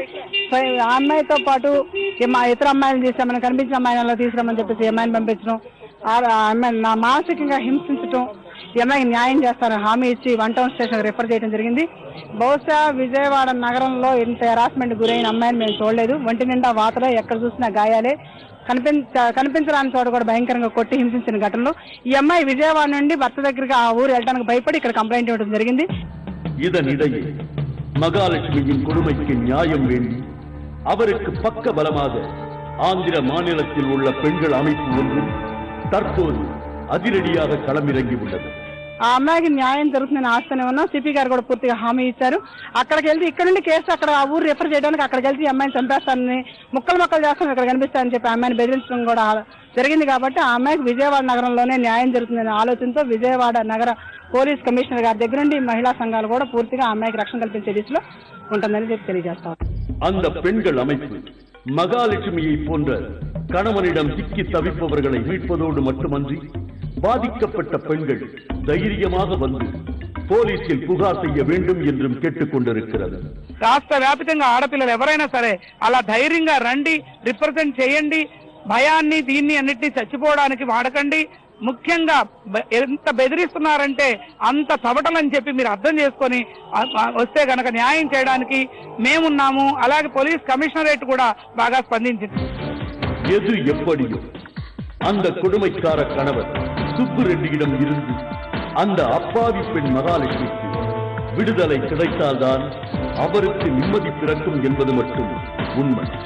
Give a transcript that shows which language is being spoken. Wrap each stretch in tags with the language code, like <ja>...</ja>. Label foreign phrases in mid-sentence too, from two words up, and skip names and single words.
<te>ఆ అమ్మాయితో పాటు ఇతర అమ్మాయిలు చేసామని కనిపించిన అమ్మాయిని తీసుకురామని చెప్పేసి అమ్మాయిని పంపించడం, ఆ అమ్మాయిని నా మానసికంగా హింసించడం, ఈ అమ్మాయికి న్యాయం చేస్తారని హామీ ఇచ్చి 1 టౌన్ స్టేషన్ రిఫర్ చేయడం జరిగింది. బహుశా విజయవాడ నగరంలో ఇంత హెరాస్మెంట్ గురైన అమ్మాయిని మేము చూడలేదు. ఒంటి నిండా వాతలే, ఎక్కడ చూసినా గాయాలే, కనిపించడానికి చోట కూడా భయంకరంగా కొట్టి హింసించిన ఘటనలో ఈ అమ్మాయి విజయవాడ నుండి భర్త దగ్గరికి ఆ ఊరు వెళ్ళడానికి భయపడి ఇక్కడ కంప్లైంట్ ఇవ్వడం జరిగింది.</te> <ta>இதனிடையே மகாலட்சுமியின் கொடுமைக்கு நியாயம் வேண்டி அவருக்கு பக்க பலமாக ஆந்திர மாநிலத்தில் உள்ள பெண்கள் அமைப்பு ஒன்று தற்போது அதிரடியாக களமிறங்கி உள்ளது.</ta> <te>ఆ అమ్మాయికి న్యాయం జరుగుతుందని ఆస్తూనే ఉన్నాం. సిపి గారు కూడా పూర్తిగా హామీ ఇచ్చారు. అక్కడికి వెళ్తే ఇక్కడ నుండి కేసు అక్కడ ఆ ఊరు రిఫర్ చేయడానికి అక్కడికి వెళ్తే ఈ అమ్మాయిని చంపేస్తానని, ముక్కలు చేస్తాను, ఇక్కడ కనిపిస్తానని చెప్పి ఆ అమ్మాయిని బెదిరించడం కూడా జరిగింది. కాబట్టి ఆ అమ్మాయికి విజయవాడ నగరంలోనే న్యాయం జరుగుతుందనే ఆలోచనతో విజయవాడ నగర పోలీస్ కమిషనర్ గారి దగ్గర నుండి మహిళా సంఘాలు కూడా పూర్తిగా ఆ అమ్మాయికి రక్షణ కల్పించే దిశలో ఉంటుందని చెప్పి తెలియజేస్తాం.</te> <ta>அந்த பெண்கள் அமைப்பு மகாலட்சுமியை போன்ற கணவனிடம் சிக்கி தவிப்பவர்களை மீட்பதோடு மட்டுமன்றி பாதிக்கப்பட்ட பெண்கள் தைரியமாக வந்து పోలీసులు పుகார் செய்ய வேண்டும் என்றும் கேட்டுக்கொண்டிருக்கிறது.</ta> <te>రాష్ట్ర వ్యాప్తంగా ఆడపిల్లలు ఎవరైనా సరే అలా ధైర్యంగా రండి, రిప్రజెంట్ చేయండి. భయాన్ని దీన్ని అన్నిటినీ చచ్చిపోవడానికి వాడకండి. ముఖ్యంగా ఎంత బెదిరిస్తున్నారంటే అంత చవటలని చెప్పి మీరు అర్థం చేసుకొని వస్తే గనక న్యాయం చేయడానికి మేమున్నాము. అలాగే పోలీస్ కమిషనరేట్ కూడా బాగా స్పందించింది.</te> <ta>எது எப்படியோ அந்த கொடுமைக்கார கணவர் சுப்பு ரெட்டியிடம் இருந்து அந்த அப்பாவி பெண் மகாலட்சுமிக்கு விடுதலை கிடைத்தால்தான் அவருக்கு நிம்மதி பிறக்கும் என்பது மட்டும் உண்மை.</ta>